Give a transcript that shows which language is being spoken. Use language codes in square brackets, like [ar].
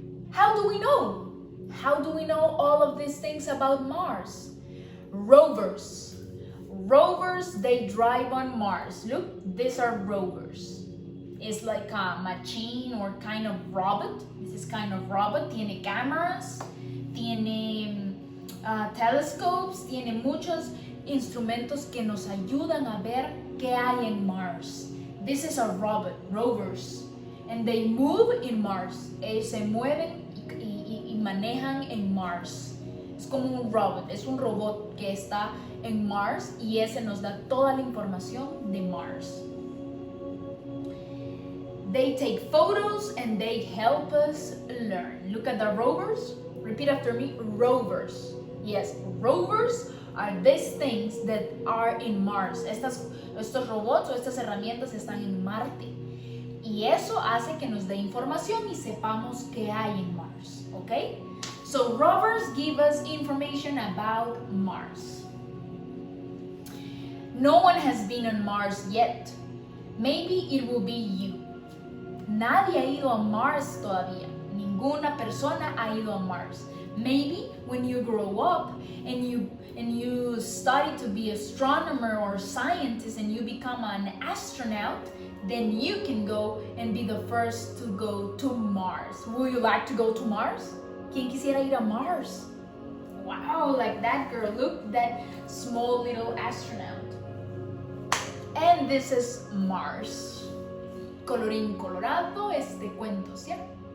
[en] How do we know? How do we know all of these things about Mars? Rovers. Rovers, they drive on Mars. Look, these are rovers. It's like a machine or kind of robot. This is kind of robot. [es] Tiene cameras, tiene telescopes, tiene muchos instrumentos que nos ayudan a ver qué hay en Mars. [en] This is a robot, rovers. And they move in Mars. [es] Se mueven y manejan en Mars. Es como un robot, es un robot que está en Mars y ese nos da toda la información de Mars. [en] They take photos and they help us learn. Look at the rovers. Repeat after me, rovers. Yes, rovers are these things that are in Mars. [es] Estos robots o estas herramientas están en Marte. Y eso hace que nos dé información y sepamos qué hay en Mars, ¿ok? [en] So rovers give us information about Mars. No one has been on Mars yet. Maybe it will be you. [es] Nadie ha ido a Mars todavía. Ninguna persona ha ido a Mars. [en] Maybe when you grow up and you study to be astronomer or scientist and you become an astronaut, then you can go and be the first to go to Mars. Would you like to go to Mars? [es] ¿Quién quisiera ir a Mars? [en] Wow, like that girl. Look, that small little astronaut. And this is Mars. [es] Colorín colorado, este cuento, ¿cierto?